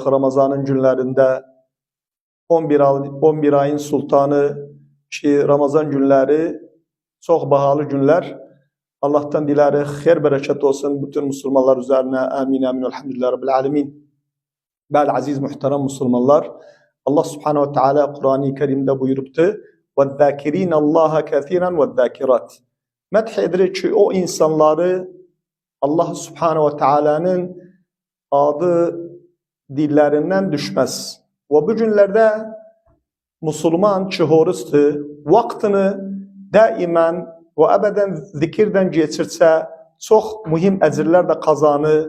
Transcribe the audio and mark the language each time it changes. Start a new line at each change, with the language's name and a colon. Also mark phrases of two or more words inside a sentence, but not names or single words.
Turkish: Ramazan'ın günlerinde 11 ayın sultanı ki Ramazan günleri çok bahalı günler. Allah'tan dilerim hayır bereket olsun bütün Müslümanlar üzerine. Amin amin.
Arabic: الحمد لله رب العالمين.
Turkish: Bel aziz muhterem Müslümanlar, Allah
Arabic: سبحانه وتعالى
Turkish: Kur'an-ı Kerim'de buyuruptu:
Arabic: وَالذَّاكِرِينَ اللّٰهَ كَثِيرًا وَالذَّاكِرَاتِ.
Turkish: Methedilir ki o insanları Allah
Arabic: سبحانه وتعالى
Turkish: adı dillerinden düşmez. Ve bu günlerde Müslüman çığırıstı, vaktini daimen ve ebeden zikirden geçirse çok mühim ecirler de kazanı.